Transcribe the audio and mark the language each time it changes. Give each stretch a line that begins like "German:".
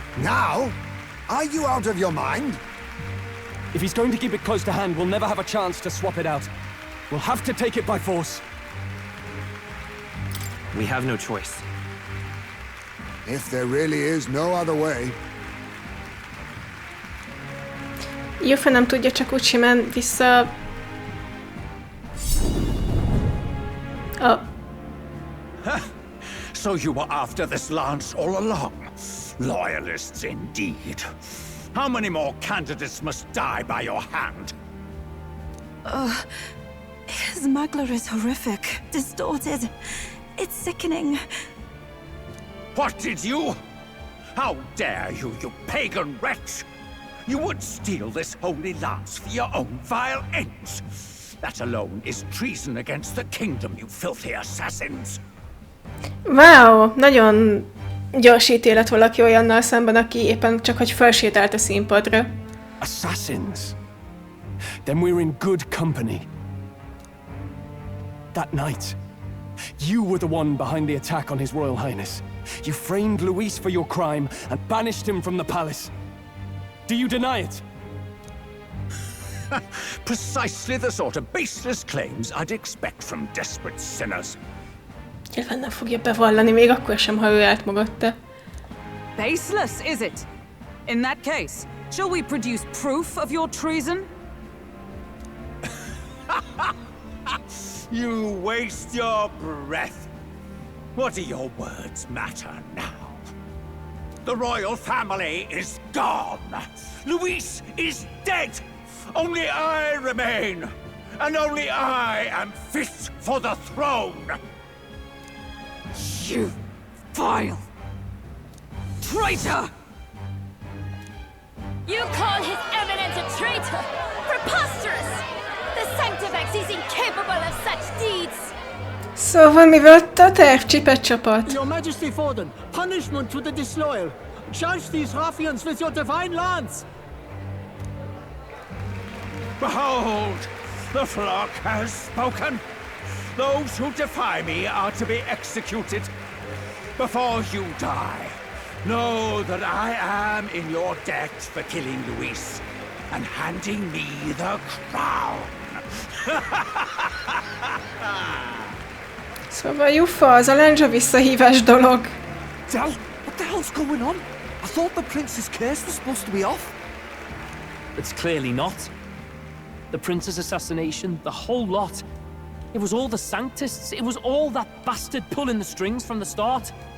English: Now? Are you out of your mind? If he's going to keep it close to hand, we'll never have a chance to swap it out. We'll have to take it by force. We have no choice. If there really is no other way.
Hungarian: Yuffie nem tudja csak úgy simán vissza...
English: So you were after this lance all along? Loyalists indeed. How many more candidates must die by your hand? His smuggler is horrific, distorted. It's sickening. What did you? How dare you, you pagan wretch! You would steal this holy lance for your own vile ends. That alone is treason against the kingdom, you filthy assassins.
Hungarian: Wow, nagyon gyors ítélet valaki olyannal szemben, aki éppen csak hogy felsétált a színpadra.
English: Assassins? Then we're in good company. That night, you were the one behind the attack on His Royal Highness. You framed Luis for your crime and banished him from the palace. Do you deny it? Precisely the sort of baseless claims I'd expect from desperate sinners.
Hungarian: Nyilván nem fogja bevallani, még akkor sem, ha ő állt mögötte.
English: Baseless, is it? In that case, shall we produce proof of your treason? You waste your breath. What do your words matter now? The royal family is gone. Luis is dead. Only I remain. And only I am fit for the throne. You vile traitor! You call His Eminence a traitor? Preposterous! The Sanctifex is incapable of such deeds!
Hungarian: Szóval mivel a terv csipet csapat?
English: Your Majesty Forden, punishment to the disloyal. Judge these ruffians with your divine lance! Behold, the flock has spoken. Those who defy me are to be executed. Before you die, know that I am in your debt for killing Luis and handing me the crown.
Hungarian: Szóval Juffa, az a lándzsa visszahívás dolog.
English: Del, what the hell's going on? I thought the prince's curse was supposed to be off. It's clearly not. The prince's assassination, the whole lot. It was all the Sanctists. It was all that bastard pulling the strings from the start.